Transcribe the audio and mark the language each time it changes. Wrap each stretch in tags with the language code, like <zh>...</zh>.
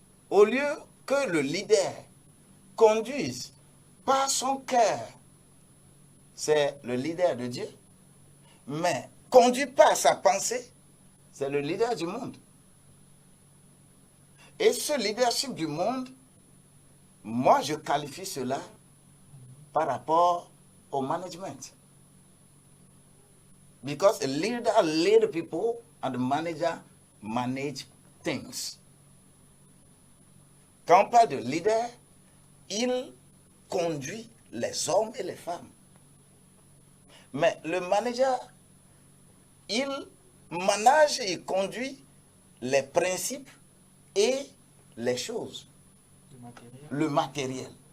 <fr>Au lieu que le leader conduise par son cœur, c'est le leader de Dieu, mais conduit par sa pensée, c'est le leader du monde. Et ce leadership du monde, moi je qualifie cela par rapport au management.</fr> <en>Because a leader leads people and the manager manage things.</en> <fr>Quand on parle de leader, il conduit les hommes et les femmes. Mais le manager, il manage et conduit les principes et les choses, le matériel.</fr>